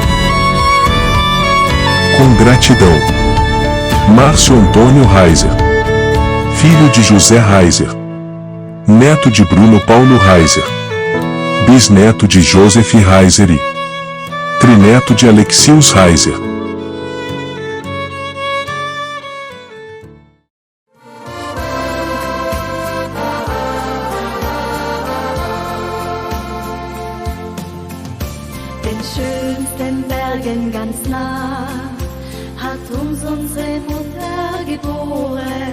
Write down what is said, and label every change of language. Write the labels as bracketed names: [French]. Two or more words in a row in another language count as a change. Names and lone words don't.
[Portuguese] Com gratidão. Márcio Antônio Reiser, filho de José Reiser, neto de Bruno Paulo Reiser, bisneto de Joseph Reiser e trineto de Alexius Reiser. [German] Den schönsten Bergen ganz nah hat uns unsere Mutter geboren.